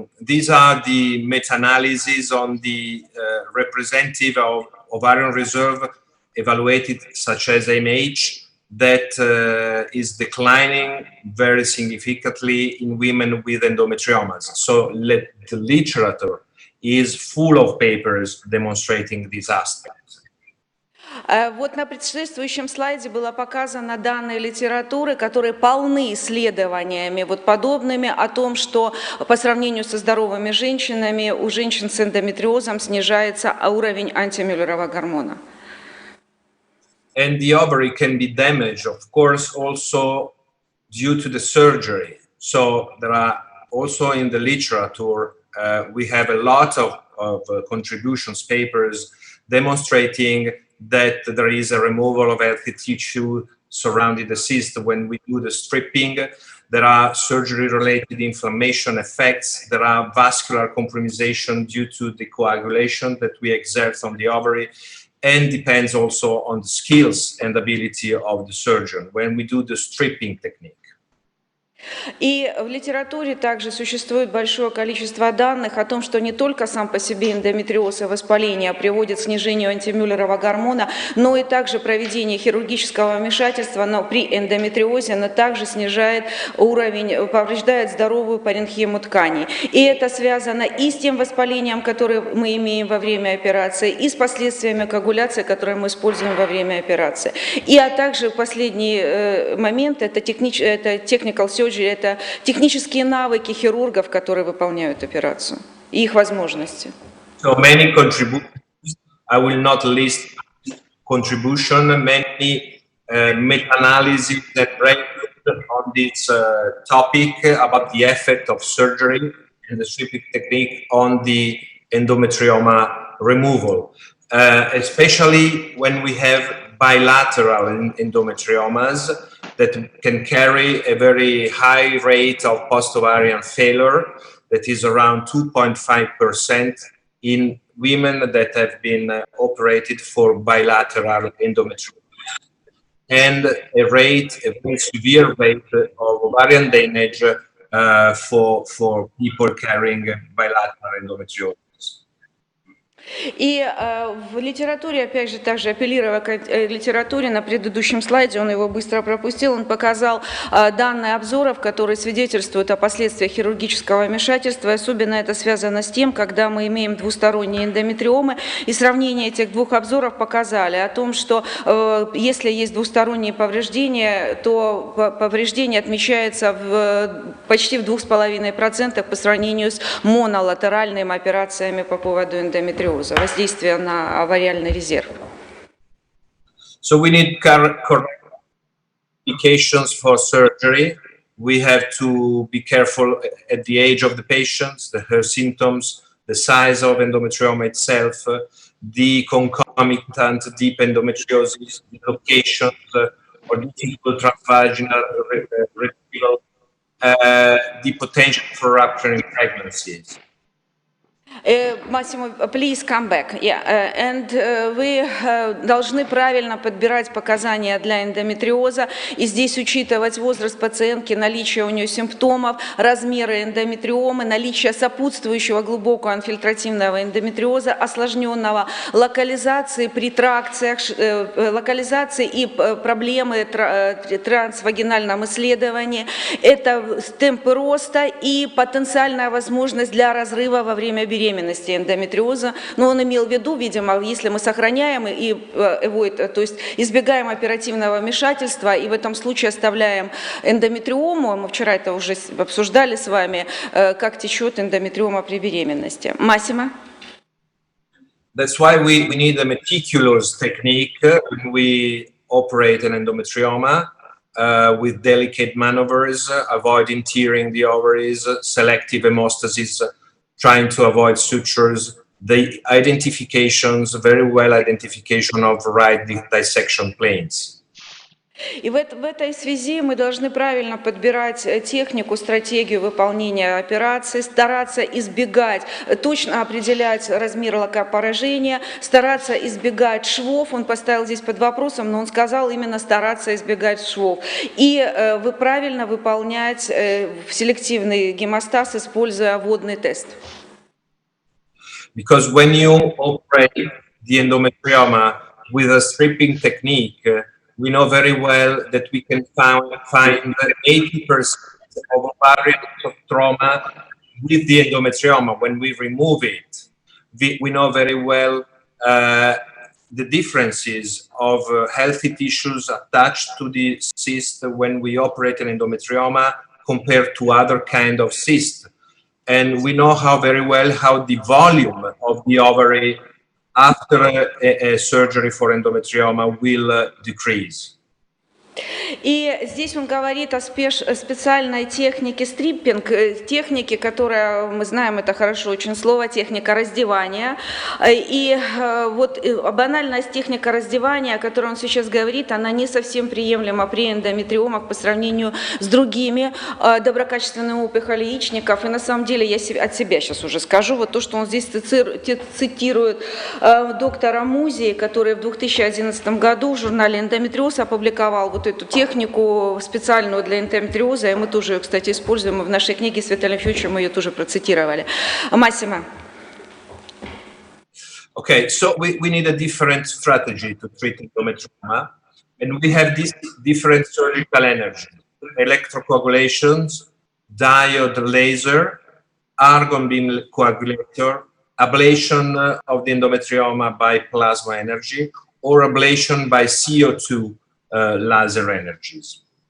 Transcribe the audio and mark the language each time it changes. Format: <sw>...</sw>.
<en>These are the meta-analyses on the representative of ovarian reserve evaluated, such as AMH, that is declining very significantly in women with endometriomas. So the literature is full of papers demonstrating these aspects.</en> <ru>Вот на предшествующем слайде было показано данные литературы, которые полны исследованиями вот подобными о том, что по сравнению со здоровыми женщинами у женщин с эндометриозом снижается уровень антимюллерова гормона.</ru> <en>And the ovary can be damaged, of course, also due to the surgery. So there are also in the literature we have a lot of contributions, papers demonstrating that there is a removal of healthy tissue surrounding the cyst when we do the stripping. There are surgery-related inflammation effects. There are vascular compromisation due to the coagulation that we exert on the ovary, and depends also on the skills and ability of the surgeon when we do the stripping technique.</en> <ru>И в литературе также существует большое количество данных о том, что не только сам по себе эндометриоз и воспаление приводит к снижению антимюллерова гормона, но и также проведение хирургического вмешательства при эндометриозе, но также снижает уровень, повреждает здоровую паренхиму тканей. И это связано и с тем воспалением, которое мы имеем во время операции, и с последствиями коагуляции, которые мы используем во время операции. А также последний момент – это</ru> <en>technical surgery,</en> <ru>это технические навыки хирургов, которые выполняют операцию, и их возможности.</ru> <en>So many contributions. I will not list contribution. Many meta-analyses that range on this topic about the effect of surgery and the stripping technique on the endometrioma removal, especially when we have bilateral endometriomas that can carry a very high rate of post-ovarian failure, that is around 2.5% in women that have been operated for bilateral endometriosis, and a very severe rate of ovarian damage for people carrying bilateral endometriosis.</en> <ru>И в литературе, опять же, также апеллировая к литературе, на предыдущем слайде, он его быстро пропустил, он показал данные обзоров, которые свидетельствуют о последствиях хирургического вмешательства. Особенно это связано с тем, когда мы имеем двусторонние эндометриомы, и сравнение этих двух обзоров показали о том, что если есть двусторонние повреждения, то повреждение отмечается почти в 2,5% по сравнению с монолатеральными операциями по поводу эндометриоза. Воздействие на овариальный резерв.</ru> <en>So we need correct indications for surgery. We have to be careful at the age of the patient, her symptoms, the size of endometrioma itself, the concomitant deep endometriosis, the locations or difficult transvaginal retrieval, the potential for rupturing pregnancies. Massimo, please come back. Yeah, and</en> <ru>вы должны правильно подбирать показания для эндометриоза, и здесь учитывать возраст пациентки, наличие у нее симптомов, размеры эндометриомы, наличие сопутствующего глубокого инфильтративного эндометриоза, осложненного локализации при тракциях, локализации и проблемы трансвагинальном исследовании. Это темпы роста и потенциальная возможность для разрыва во время беременности эндометриоза, но он имел в виду, видимо, если мы сохраняем и то есть избегаем оперативного вмешательства и в этом случае оставляем эндометриому, мы вчера это уже обсуждали с вами, как течет эндометриома при беременности. Массимо?</ru> <en>That's why we need a meticulous technique when we operate an endometrioma with delicate maneuvers, avoiding tearing the ovaries, selective hemostasis, trying to avoid sutures, the identifications, very well identification of right dissection planes.</en> <ru>И в этой связи мы должны правильно подбирать технику, стратегию выполнения операции, стараться избегать, точно определять размер локопоражения, стараться избегать швов. Он поставил здесь под вопросом, но он сказал именно стараться избегать швов. И правильно выполнять селективный гемостаз, используя водный тест.</ru> <en>Because when you operate the endometrioma with a stripping technique, we know very well that we can find 80% of ovarian trauma with the endometrioma. When we remove it, we know very well the differences of healthy tissues attached to the cyst when we operate an endometrioma compared to other kind of cyst. And we know very well how the volume of the ovary after a surgery for endometrioma will decrease.</en> <ru>И здесь он говорит о специальной технике стриппинг, технике, которая, мы знаем, это хорошо очень слово, техника раздевания. И вот банальность техника раздевания, о которой он сейчас говорит, она не совсем приемлема при эндометриомах по сравнению с другими доброкачественными опухолями яичников. И на самом деле я от себя сейчас уже скажу, вот то, что он здесь цитирует доктора Музи, который в 2011 году в журнале «Эндометриоз» опубликовал вот эту технику специальную для эндометриоза, и мы тоже ее, кстати, используем в нашей книге с Виталием Фьючем, мы ее тоже процитировали. Массимо.</ru> <en>Okay, so we need a different strategy to treat endometrioma, and we have these different surgical energies: electrocoagulations, diode laser, argon beam coagulator, ablation of the endometrioma by plasma energy, or ablation by CO2 laser energies.</en>